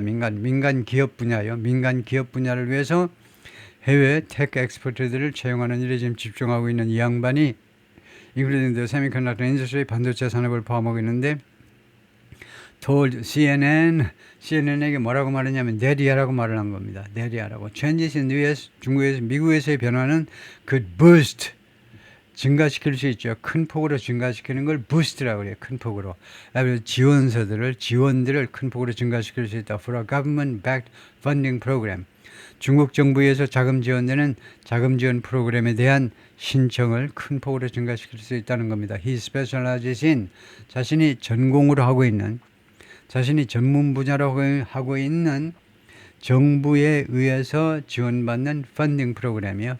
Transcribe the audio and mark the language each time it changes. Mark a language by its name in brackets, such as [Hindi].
[Korean] 민간 기업 분야요. 민간 기업 분야를 위해서 해외 테크 엑스퍼트들을 채용하는 일에 지금 집중하고 있는 이 양반이 [English] including the semiconductor industry [Korean] 반도체 산업을 포함하고 있는데 told CNN에게 뭐라고 말했냐면 내리하라고 말을 한 겁니다. 내리하라고. [English] Changes in the US, [Korean] 미국에서의 변화는 [English] could boost [Korean] 증가시킬 수 있죠. 큰 폭으로 증가시키는 걸 부스트라고 그래요. 큰 폭으로. 그래서 지원들을 큰 폭으로 증가시킬 수 있다. [English] For a government-backed funding program. [Korean] 중국 정부에서 자금 지원되는 자금 지원 프로그램에 대한 신청을 큰 폭으로 증가시킬 수 있다는 겁니다. [English] He specializes in [Korean] 자신이 전공으로 하고 있는 자신이 전문 분야로 하고 있는 정부에 의해서 지원받는 펀딩 프로그램이요.